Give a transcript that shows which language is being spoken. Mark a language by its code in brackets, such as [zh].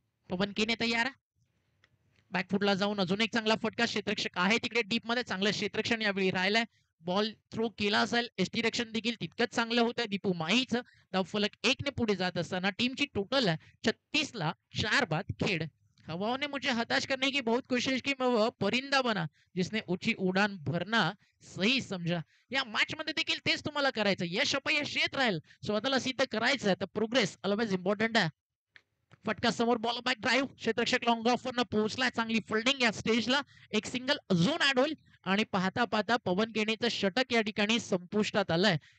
[mr] पवन केने तयार, बॅकफुटला जाऊन अजून एक चांगला फटका, क्षेत्ररक्षक आहे तिकडे डीप मध्ये, चांगलं क्षेत्ररक्षण यावेळी राहिलंय. बॉल थ्रो केला असेल, एसटी रक्षण देखील तितकंच चांगलं होतं दीपू माहीचं. धावफलक 1 ने पुढे जात असताना टीमची टोटल है 36 ला 4 बाद खेड. [hi] हवाओं ने मुझे हताश करने की बहुत कोशिश की, मैं वह परिंदा बना जिसने ऊंची उडान भरना सही समजा. [mr] या मॅच मध्ये देखील तेच तुम्हाला करायचं, यश अपयश येत राहील, स्वतःला सिद्ध करायचं तर [en] progress always important [mr] आहे. फटका समोर, ball back drive, क्षेत्ररक्षक long of वरनं पोहोचला, चांगली फिल्डिंग या स्टेजला. एक सिंगल अजून ऍड होईल आणि पाहता पाहता पवन केनेचं षटक या ठिकाणी संपुष्टात आलंय.